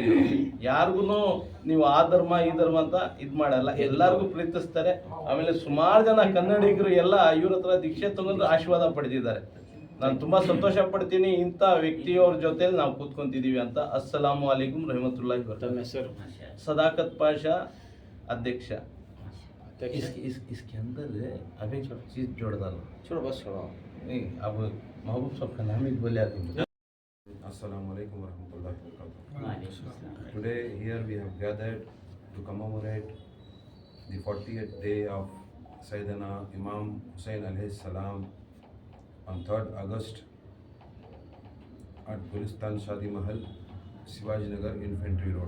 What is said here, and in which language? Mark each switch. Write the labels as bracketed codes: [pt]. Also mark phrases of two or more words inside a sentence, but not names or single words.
[kn] ಯಾರಿಗೂ ನೀವು ಆ ಧರ್ಮ ಈ ಧರ್ಮ ಅಂತ ಇದು ಮಾಡಲ್ಲ, ಎಲ್ಲರಿಗೂ ಪ್ರೀತಿಸ್ತಾರೆ. ಆಮೇಲೆ ಸುಮಾರು ಜನ ಕನ್ನಡಿಗರು ಎಲ್ಲ ಇವ್ರ ಹತ್ರ ದೀಕ್ಷೆ ತಗೊಂಡು ಆಶೀರ್ವಾದ ಪಡೆದಿದ್ದಾರೆ. ನಾನು ತುಂಬಾ ಸಂತೋಷ ಪಡ್ತೀನಿ ಇಂಥ ವ್ಯಕ್ತಿಯವ್ರ ಜೊತೆಲಿ ನಾವು ಕೂತ್ಕೊಂತಿದೀವಿ ಅಂತ. [ar] السلام عليكم ورحمة الله [hi] तब [ar] ವಬರಕಾತುಹು. [hi] मैं सर माशाअल्लाह, सदाकत पाशा अध्यक्ष. देखिए, इसके अंदर अब एक चीज जोड़ डालो. छोड़ो बस छोड़ो. नहीं, अब महबूब साहब का नाम ही बोले आदमी. [ar] السلام عليكم ورحمة الله وبركاته. وعليكم السلام. [en] Today here we have gathered to commemorate the 40th day of Sayyidina Imam Hussain [ar] عليه السلام [en] on 3rd August at Gulistan Shadi Mahal, Shivaji Nagar Infantry Road.